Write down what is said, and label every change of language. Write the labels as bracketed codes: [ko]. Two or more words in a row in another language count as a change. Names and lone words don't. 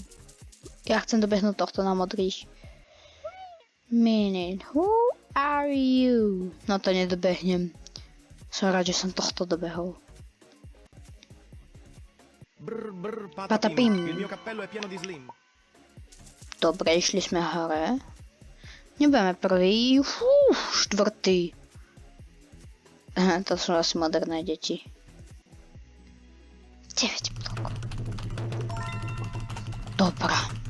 [sk] Ja chcem dobehnúť tohto na modrých. [en] Minute. Who are you? [sk] No to nedobehnem. Som rád, že som tohto dobehol. Brr, brr, Patapim. [it] Il mio cappello è pieno di slim. [sk] Dobre, išli sme hore. Nebudeme prvý. Štvrtý. Aha, to sú asi moderné deti. 9 blokov. Dobrá.